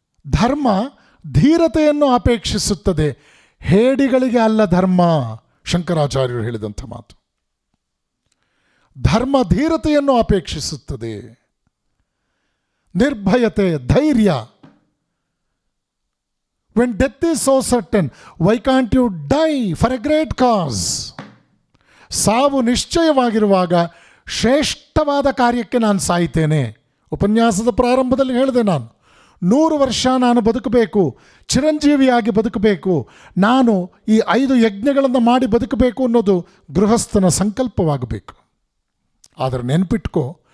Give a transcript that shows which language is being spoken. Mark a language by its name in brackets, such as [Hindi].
[Kannada] ಧರ್ಮ ಧೀರತೆಯನ್ನು ಅಪೇಕ್ಷಿಸುತ್ತದೆ, ಹೇಡಿಗಳಿಗೆ ಅಲ್ಲ ಧರ್ಮ. ಶಂಕರಾಚಾರ್ಯರು ಹೇಳಿದಂಥ ಮಾತು. ಧರ್ಮ ಧೀರತೆಯನ್ನು ಅಪೇಕ್ಷಿಸುತ್ತದೆ, ನಿರ್ಭಯತೆ, ಧೈರ್ಯ. [English] When death is so certain, why can't you die for a great cause? [Kannada] ಸಾವು ನಿಶ್ಚಯವಾಗಿರುವಾಗ ಶ್ರೇಷ್ಠವಾದ ಕಾರ್ಯಕ್ಕೆ ನಾನು ಸಾಯ್ತೇನೆ. ಉಪನ್ಯಾಸದ ಪ್ರಾರಂಭದಲ್ಲಿ ಹೇಳಿದೆ, ನಾನು 100 ವರ್ಷ ನಾನು ಬದುಕಬೇಕು, ಚಿರಂಜೀವಿಯಾಗಿ ಬದುಕಬೇಕು, ನಾನು ಈ 5 ಯಜ್ಞಗಳನ್ನು ಮಾಡಿ ಬದುಕಬೇಕು ಅನ್ನೋದು ಗೃಹಸ್ಥನ ಸಂಕಲ್ಪವಾಗಬೇಕು. ಆದರೆ ನೆನಪಿಟ್ಕೋ,